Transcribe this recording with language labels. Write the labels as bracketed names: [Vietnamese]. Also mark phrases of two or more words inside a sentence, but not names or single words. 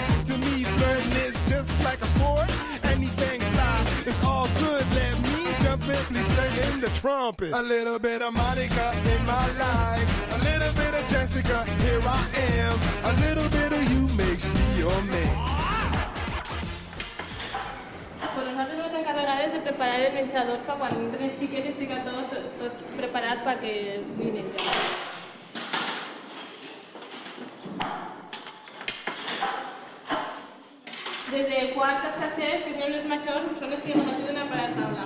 [English] To me, flirting is just like a sport. Anything fly, it's all good. Let me jump in, please sing the trumpet. A little bit of Monica in my life. A little bit of Jessica, here I am. A little bit of you makes me your man. [Catalan] Pues nosaltres nos encarregarem de preparar el menjador para quan entren els xiquets estigui tot preparat perquè vinin ja. Des de quartes terceres, que són les majors, són les que ens ajuden a preparar taula.